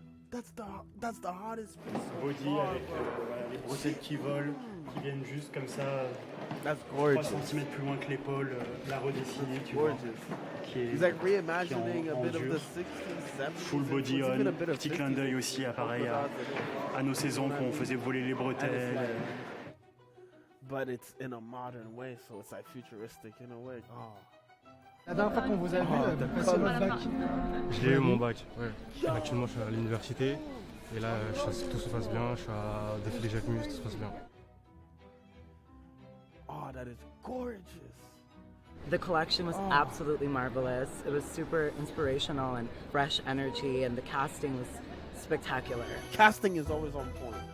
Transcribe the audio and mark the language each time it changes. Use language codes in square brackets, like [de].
[en] That's the hardest piece. [fr] Body avec les brochettes qui volent, qui viennent juste comme ça, 3 cm plus loin que l'épaule, la redessinée, tu vois. [en] He's like reimagining a bit of the 60s, 70s. Full body on, [fr] petit clin d'œil aussi, pareil à nos saisons qu'on faisait voler les bretelles. [en] But it's in a modern way, so it's like futuristic in a way. Oh. [fr] La dernière fois qu'on vous a vu, vous passez votre bac. J'ai eu mon bac, ouais. Actuellement, je suis à l'université. Et là, tout se passe bien. Je suis à défilé Jacquemus, tout se passe bien. [en] Oh, that is gorgeous. The collection was absolutely marvelous. It was super inspirational and fresh energy, and the casting was spectacular. Casting is always on point.